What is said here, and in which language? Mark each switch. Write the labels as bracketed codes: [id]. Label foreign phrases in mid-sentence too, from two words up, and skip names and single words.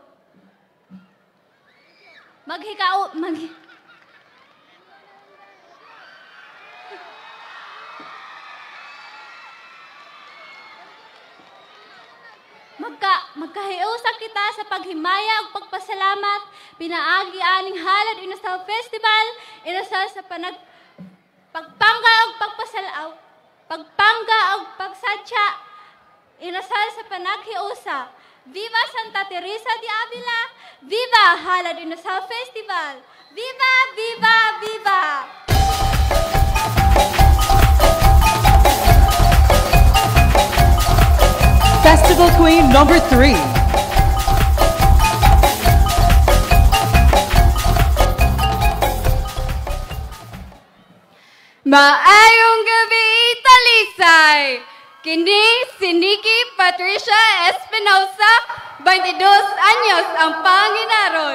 [ceb] Magkahiusa kita sa paghimaya ug pagpasalamat pinaagi aning Halad Inasal Festival inasal sa pagpangga ug pagsadya inasal sa panaghiusa. [es] Viva Santa Teresa de Avila! Viva Halad Inasal Festival! Viva! Viva! Viva! [en] Festival Queen number 3. [ceb] Maayong gabi, Talisay! Kini si Nikki Patricia Espinosa, 22 anyos ang panginaron.